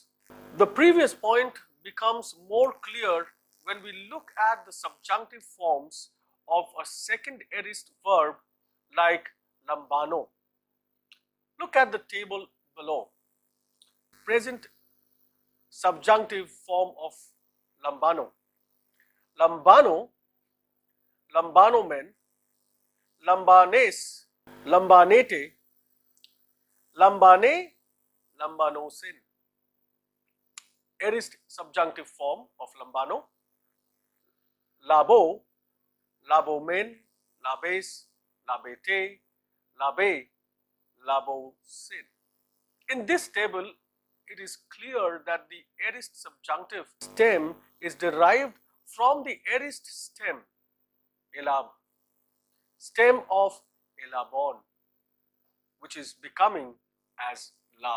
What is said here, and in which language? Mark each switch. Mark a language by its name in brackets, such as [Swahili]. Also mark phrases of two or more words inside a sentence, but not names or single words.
[English] The previous point becomes more clear when we look at the subjunctive forms of a second aorist verb like lambano. Look at the table below. Present subjunctive form of lambano. [Greek] λαμβάνω, λαμβάνωμεν, λαμβάνῃς, λαμβάνητε, λαμβάνῃ, λαμβάνωσιν. [English] Aorist subjunctive form of lambano. [Greek] λάβω, λάβωμεν, λάβῃς, λάβητε, λάβῃ, λάβωσιν. [English] In this table, it is clear that the aorist subjunctive stem is derived from the aorist stem, elab, stem of elabon, which is becoming as lab.